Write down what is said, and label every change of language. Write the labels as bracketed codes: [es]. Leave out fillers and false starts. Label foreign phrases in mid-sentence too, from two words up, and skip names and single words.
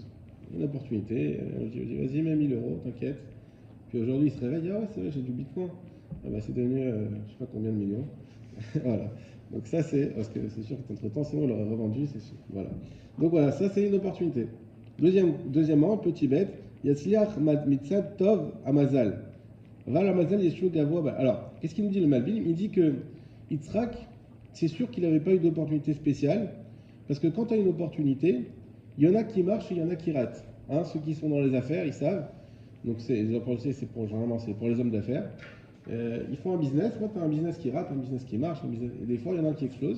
[fr] Une opportunité, on dit vas-y, mets 1000 euros, t'inquiète. Puis aujourd'hui, il se réveille, ah ouais, c'est vrai, j'ai du Bitcoin. Ah bah, c'est devenu, je sais pas combien de millions. Voilà. Donc ça, c'est, parce que c'est sûr qu'entre-temps, sinon, on l'aurait revendu, c'est sûr. Voilà. Donc voilà, ça, c'est une opportunité. Deuxièmement, petit bête, [he] Yatzliach mitzad tov amazal. Val amazal yeshu gavoa. [fr] Alors, qu'est-ce qu'il nous dit le Malbim? Il dit que Yitzhak, c'est sûr qu'il n'avait pas eu d'opportunité spéciale, parce que quand tu as une opportunité, il y en a qui marchent et il y en a qui ratent. Hein, ceux qui sont dans les affaires, ils savent. Donc les opportunités, généralement, c'est pour les hommes d'affaires. Ils font un business, moi tu as un business qui rate, un business qui marche, et des fois il y en a qui explose.